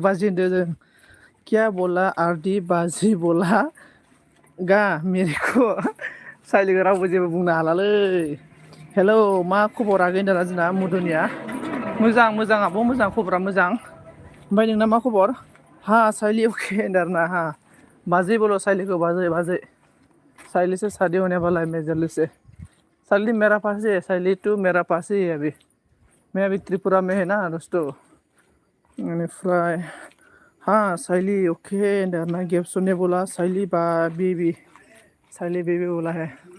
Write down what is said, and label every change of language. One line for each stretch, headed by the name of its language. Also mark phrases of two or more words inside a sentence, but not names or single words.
Bodo: बाजै होनदों जों
Hindi: क्या बोला
Bodo: आरदि बाजै बोला गा मेरिखौ सालिखौ रावबो जेबो बुंनो हालालै हेलौ मा खबर आगै होनदोंना जोंना मधुनिया मोजां आब' मोजां खबरा मोजां ओमफ्राय नोंना मा खबर हा साइली अके होनदों आरोना हा बाजै बोलो साइलीखौ बाजै
Hindi: साइली से शादी होने वाला है मैं जल्दी से साइली मेरा पास ही है साइली टू मेरा पास ही है अभी मैं अभी त्रिपुरा में है ना दोस्तों
Bodo: बेनिफ्राय हाँ साइली ओके होनदों आरोना गेप्सने बोला साइली बा बेबी साइली बेबी
Hindi: बोला है